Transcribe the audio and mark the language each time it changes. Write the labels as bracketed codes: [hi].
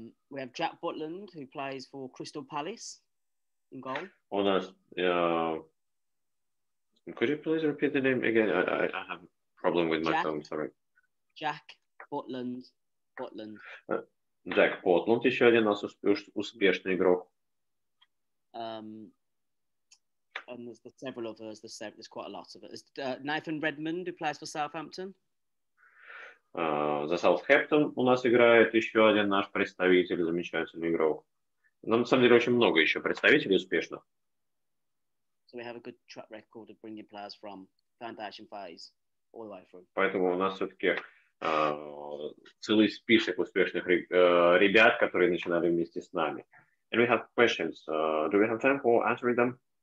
[en] We have Jack Butland, who plays for Crystal Palace in goal. [ru] У нас [en] could you please repeat the name again? I have a problem with my phone, sorry. Jack Butland. [ru] Джек Потланд, еще один у нас успешный игрок. [en] And there's several others. There's quite a lot of it. There's Nathan Redmond, who plays for Southampton. [ru] За Саутгемптон у нас играет еще один наш представитель, замечательный игрок. Но на самом деле очень много еще представителей успешных. [en] So we have a good track record of bringing players from foundation phase all the way through. [ru] Поэтому у нас все-таки целый список успешных ребят, которые начинали вместе с нами. [en] And we have questions. Do we have time for answering them?